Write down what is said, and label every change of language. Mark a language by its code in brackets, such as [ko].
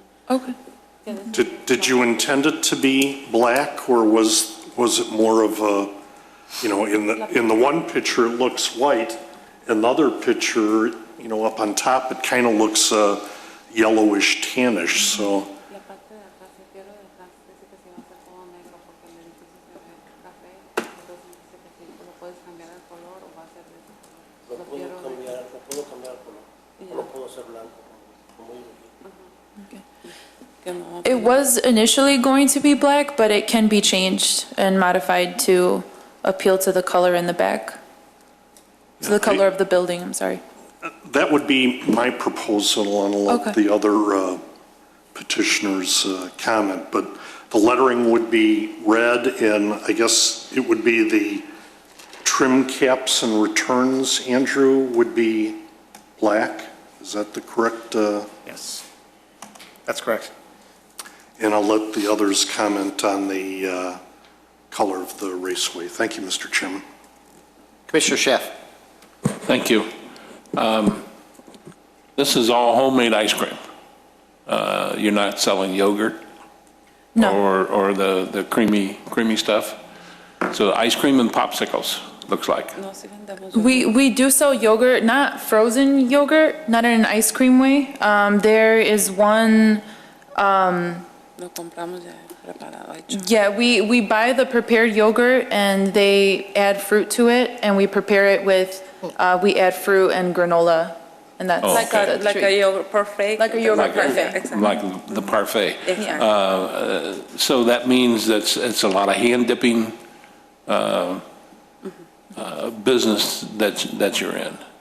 [en] Okay. Did you intend it to be black, or was it more of a, you know, in the one picture it looks white, in the other picture, you know, up on top it kind of looks yellowish tannish, so. [es] La parte de atrás, el fierro de atrás, dice que se va a hacer todo negro porque el edificio se ve café, entonces dice que si lo puedes cambiar el color o va a ser de ese color. Lo puedo cambiar el color, o lo puedo hacer blanco, como yo quiero. Que no- [en] It was initially going to be black, but it can be changed and modified to appeal to the color in the back. To the color of the building, I'm sorry. That would be my proposal, and I'll let Okay. the other petitioners comment, but the lettering would be red, and I guess it would be the trim caps and returns, Andrew, would be black? Is that the correct? Yes, that's correct. And I'll let the others comment on the color of the raceway. Thank you, Mr. Chairman. Commissioner Schaaf. Thank you. This is all homemade ice cream. You're not selling yogurt? No. Or the creamy stuff? So ice cream and popsicles, looks like. [es] No, sí vendemos. [en] We do sell yogurt, not frozen yogurt, not in an ice cream way. There is one, [es] Lo compramos ya preparado, hecho. [en] yeah, we buy the prepared yogurt and they add fruit to it and we prepare it with We add fruit and granola, and that's Oh, Like okay. like a yogurt parfait. Like a yogurt Like a- parfait. Exactly. Like the parfait. Exactly. So that means that it's a lot of hand dipping business that you're in?